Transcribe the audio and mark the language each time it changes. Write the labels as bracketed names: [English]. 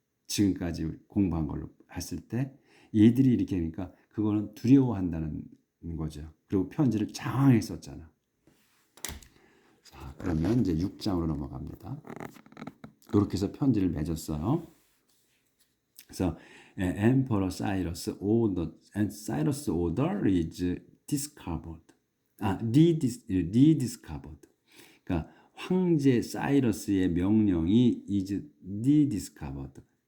[Korean] 지금까지 공부한 걸로 했을 때 얘들이 이렇게 하니까 그거는 두려워한다는 거죠. 그리고 편지를 장황하게 썼잖아. 자, 그러면 이제 6장으로 넘어갑니다. 이렇게 해서 편지를 맺었어요. [English] 그래서 Emperor Cyrus order and Cyrus order is discovered. rediscovered. [Korean] 그러니까 황제 사이러스의 명령이 [English] is rediscovered.